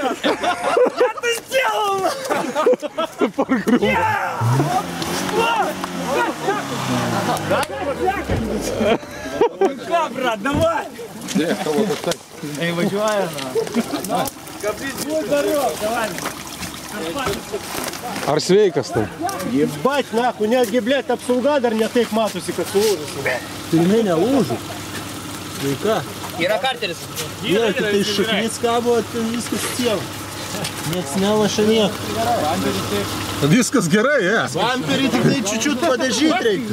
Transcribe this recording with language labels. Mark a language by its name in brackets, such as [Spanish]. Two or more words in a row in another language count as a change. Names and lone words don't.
[Russian] Я это сделал! Ką, брат, давай! Эй, [Lithuanian] važiuoja, na. Kabys, būs darau, давай. Ar sveikas tai? [Russian] Ебать, нахуй, [Lithuanian] netgi, blėt, apsauga dar ne taip matosi, kad sulūžusi. Tai jinai nelūžo. Sveika. Yra karteris. Yra, tai šaknis kabo, ten viskas cielo. Nieks nelaša nieko. Viskas gerai, Bamperį tik tai čiučiut padažyt reikia.